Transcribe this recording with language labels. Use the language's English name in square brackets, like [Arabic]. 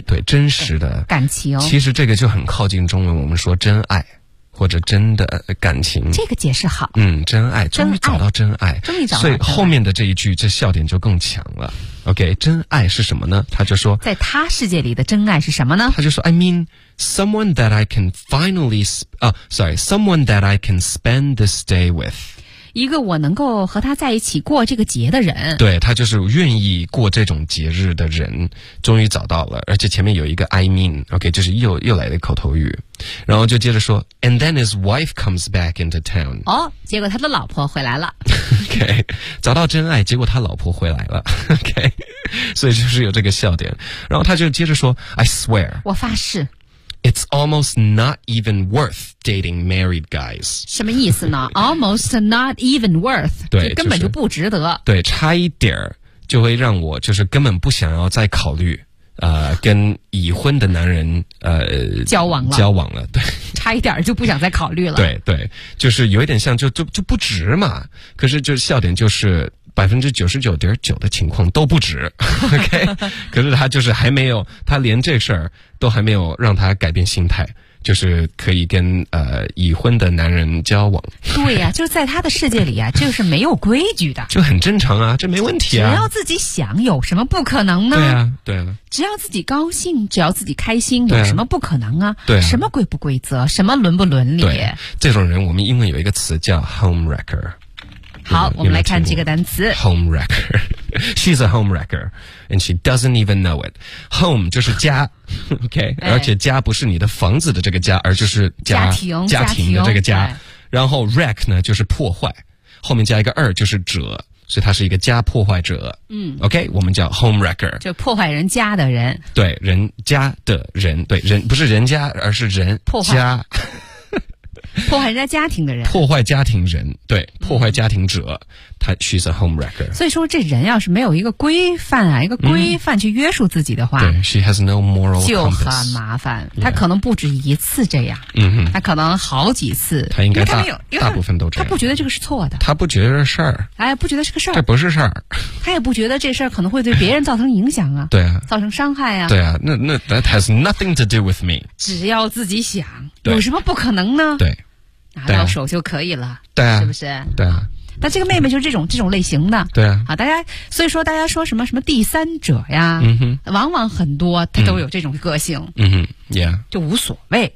[Chinese] 嗯、对，真实的感情。其实这个就很靠近中文我们说真爱或者真的感情，这个解释好。嗯，真爱，终于找到真爱，终于找到。所以后面的这一句，这笑点就更强了。 OK， 真爱是什么呢？他就说，在他世界里的真爱是什么呢？他就说 [English] ，I mean someone that I can finally someone that I can spend this day with， [Chinese] 一个我能够和他在一起过这个节的人。对，他就是愿意过这种节日的人，终于找到了。而且前面有一个 [English] I mean， [Chinese] OK，、okay, 就是又来的口头语。然后就接着说 [English] And then his wife comes back into town。 [Chinese] 哦，结果他的老婆回来了。 OK， 找到真爱，结果他老婆回来了。OK， 所以就是有这个笑点。然后他就接着说 [English] I swear， [Chinese] 我发誓， [English] It's almost not even worth dating married guys。 [Chinese] 什么意思呢？ [English] Almost not even worth， [Chinese] 对，就根本就不值得、就是、对，差一点就会让我就是根本不想要再考虑跟已婚的男人交往了，交往了，对，差一点就不想再考虑了。对对，就是有一点像就不值嘛。可是就笑点就是 99.9% 的情况都不值。 OK， 可是他就是还没有，他连这事儿都还没有让他改变心态，就是可以跟已婚的男人交往。对呀、啊，就在他的世界里啊，这个是没有规矩的，就很正常啊，这没问题啊，只要自己想，有什么不可能呢？对啊，对啊。只要自己高兴，只要自己开心，有什么不可能啊？对啊，什么规不规则，什么伦不伦理？对，这种人我们英文有一个词叫 homewrecker。好，我们来看这个单词 homewrecker。 [English] She's a homewrecker and she doesn't even know it。 [Chinese] Home 就是家。 OK、哎、而且家不是你的房子的这个家，而就是家庭的这个家。然后 wreck 呢就是破坏，后面加一个二就是者，所以他是一个家破坏者。嗯，OK， 我们叫 homewrecker，就破坏人家的人。对，人家的人，对，人不是人家，而是人破坏家，破坏人家家庭的人，破坏家庭人，对，破坏家庭者，他、嗯、 [English] she's a homewrecker。 [Chinese] 所以说，这人要是没有一个规范啊，一个规范去约束自己的话， [English] 嗯、对 ，she has no moral compass， [Chinese] 就很麻烦。他可能不止一次这样，嗯哼，他可能好几次，他应该大部分都这样，他不觉得这个是错的，他不觉得事儿，哎，不觉得是个事儿，这不是事儿，他也不觉得这事儿可能会对别人造成影响啊，对啊，造成伤害啊，对啊，那 [English] that has nothing to do with me， [Chinese] 只要自己想，有什么不可能呢？对。拿到手就可以了，对、啊，是不是？对啊。但这个妹妹就是这种类型的，对啊。好，大家所以说大家说什么第三者呀，嗯哼，往往很多她都有这种个性，嗯哼 ，yeah，就无所谓